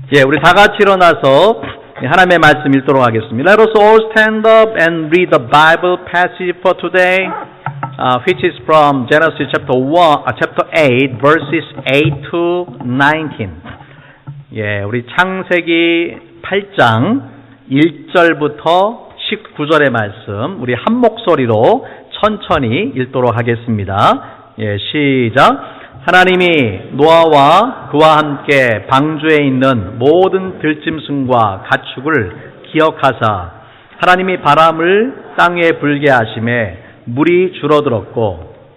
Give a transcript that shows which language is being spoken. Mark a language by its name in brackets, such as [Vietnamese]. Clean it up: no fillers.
[Korean] 예, 우리 다 같이 일어나서 하나님의 말씀 읽도록 하겠습니다. [English] Let us all stand up and read the Bible passage for today, which is from Genesis chapter 8, verses 8 to 19. [Korean] 예, 우리 창세기 8장 1절부터 19절의 말씀, 우리 한 목소리로 천천히 읽도록 하겠습니다. 예, 시작. 하나님이 노아와 그와 함께 방주에 있는 모든 들짐승과 가축을 기억하사 하나님이 바람을 땅 위에 불게 하심에 물이 줄어들었고